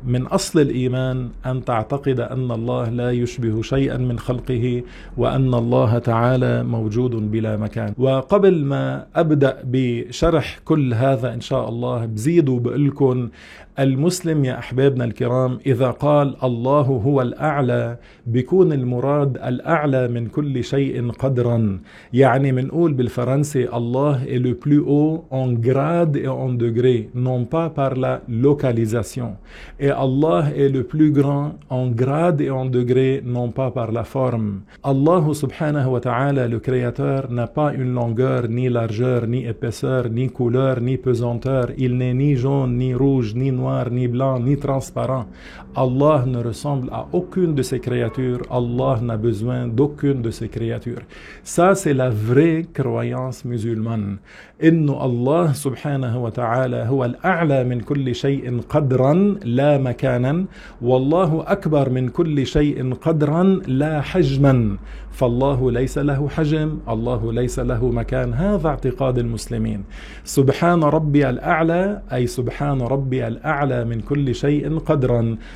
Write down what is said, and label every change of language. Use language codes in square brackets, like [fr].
[ar] من أصل الإيمان أن تعتقد أن الله لا يشبه شيئا من خلقه، وأن الله تعالى موجود بلا مكان. وقبل ما أبدأ بشرح كل هذا إن شاء الله، بزيد وبقلكن: المسلم يا أحبابنا الكرام إذا قال الله هو الأعلى، بيكون المراد الأعلى من كل شيء قدرا. يعني منقول بالفرنسي: الله [fr] est le plus haut en grade et en degré, non pas par la localisation. Et Allah est le plus grand en grade et en degré, non pas par la forme. [ar] الله سبحانه وتعالى [fr] le créateur n'a pas une longueur, ni largeur, ni épaisseur, ni couleur, ni pesanteur. Il n'est ni jaune, ni rouge, ni noir, ni blanc, ni transparent. Allah ne ressemble à aucune de ses créatures. Allah n'a besoin d'aucune de ses créatures. Ça, c'est la vraie croyance musulmane. [ar] إنه الله سبحانه وتعالى هو الأعلى من كل شيء قدرا لا مكانا، والله أكبر من كل شيء قدرا لا حجما. فالله ليس له حجم، الله ليس له مكان. هذا اعتقاد المسلمين. سبحان ربي الأعلى، أي سبحان ربي الأعلى من كل شيء قدرا.